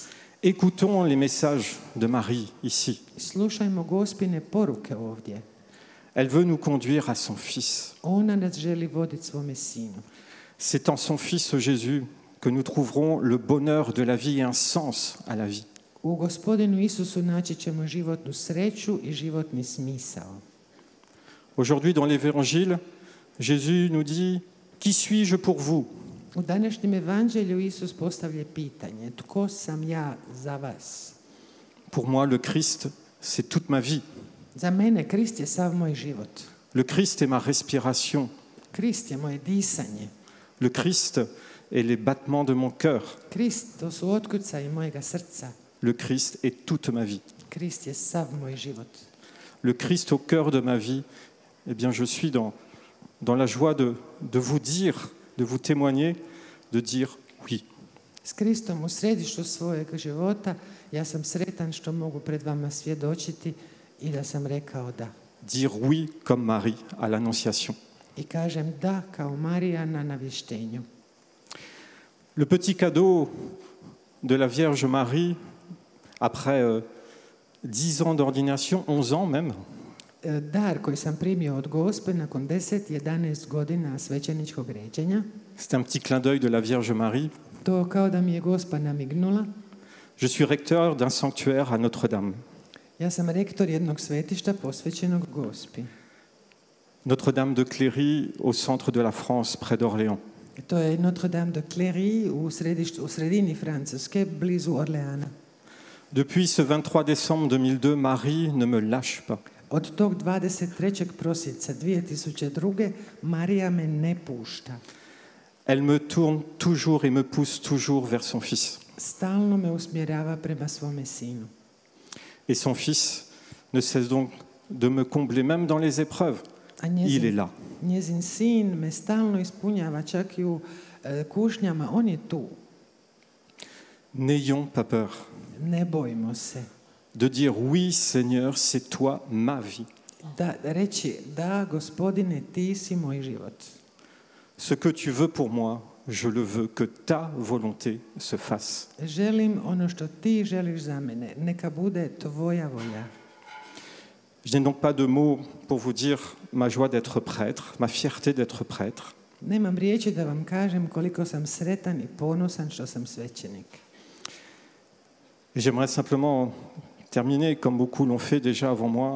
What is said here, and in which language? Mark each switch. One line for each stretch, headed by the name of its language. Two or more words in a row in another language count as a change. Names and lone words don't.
French: Écoutons les messages de Marie ici.
Croatian: Slušajmo Gospine poruke ovdje.
French: Elle veut nous conduire à son Fils.
Croatian: Ona nas želi voditi svome sinu.
French: C'est en son Fils Jésus que nous trouverons le bonheur de la vie et un sens à la vie.
Croatian: U Gospodinu Isusu naći ćemo životnu sreću i životni smisao.
French: Aujourd'hui, dans l'Évangile, Jésus nous dit « Qui suis-je pour vous ?»
Croatian: U današnjem evanđelju Isus postavlja pitanje: tko sam ja za vas?
French: Pour moi, le Christ, c'est toute ma vie.
Croatian: Za mene Krist je sav moj život.
French: Le Christ est ma respiration.
Croatian: Krist je moje disanje.
French: Le Christ est les battements de mon cœur.
Croatian: Krist, to su otkucaji mojega srca.
French: Le Christ est toute ma vie.
Croatian: Krist je sav moj život.
French: Le Christ au cœur de ma vie, eh bien, je suis dans la joie de vous dire, de vous témoigner, de dire oui.
Croatian: S Kristom u središtu svojeg života, ja sam sretan što mogu pred vama svjedočiti i da sam rekao da.
French: Dire oui comme Marie à l'Annonciation.
Croatian: I kažem da kao Marija na navještenju.
French: Le petit cadeau de la Vierge Marie, après 10 ans d'ordination, 11 ans même,
Croatian: Dar koji sam primio od Gospe nakon 10-11 godina svećeničkog ređenja,
French: c'est un petit clin d'œil de la Vierge Marie.
Croatian: to kao da mi je Gospa namignula.
French: Je suis recteur d'un sanctuaire à Notre-Dame.
Croatian: Ja sam rektor jednog svetišta posvećenog Gospi.
French: Notre-Dame de Cléry, au centre de la France, près d'Orléans.
Croatian: To je Notre-Dame de Cléry u sredini Francuske, blizu Orleana.
French: Depuis ce 23 décembre 2002, Marie ne me lâche pas.
Croatian: Od tog 23. prosinca 2002. Marija me ne pušta.
French: Elle me tourne toujours et me pousse toujours vers son Fils.
Croatian: Stalno me usmjerava prema svome sinu.
French: Et son Fils, ne cesse donc de me combler, même dans les épreuves.
Croatian: A
French: Il est là.
Croatian: njezin sin me stalno ispunjava, čak i u kušnjama, on je tu.
French: N'ayons pas peur
Croatian: Ne bojimo se.
French: de dire oui, Seigneur, c'est toi ma vie.
Croatian: Da reći, da, Gospodine, ti si moj život.
French: Ce que tu veux pour moi, je le veux, que ta volonté se fasse.
Croatian: Želim ono što ti želiš za mene. Neka bude tvoja volja.
French: Je n'ai donc pas de mots pour vous dire ma joie d'être prêtre, ma fierté d'être prêtre.
Croatian: Nemam riječi da vam kažem koliko sam sretan i ponosan što sam svećenik.
French: Et j'aimerais simplement terminer, comme beaucoup l'ont fait déjà avant moi,